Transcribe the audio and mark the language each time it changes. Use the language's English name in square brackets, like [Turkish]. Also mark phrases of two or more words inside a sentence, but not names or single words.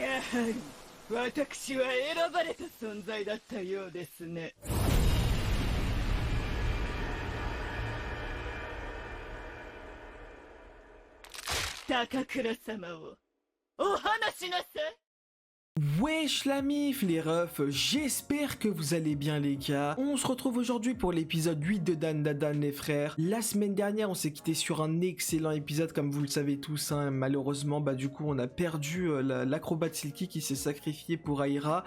[Japanese] はり、私は選ばれた存在だったようですね。高倉様をお話しなさい。 [French] Wesh la mif les refs, j'espère que vous allez bien les gars. On se retrouve aujourd'hui pour l'épisode 8 de Dan Dadan les frères. La semaine dernière on s'est quitté sur un excellent épisode comme vous le savez tous hein. Malheureusement du coup on a perdu l'acrobate Silky qui s'est sacrifié pour Aira.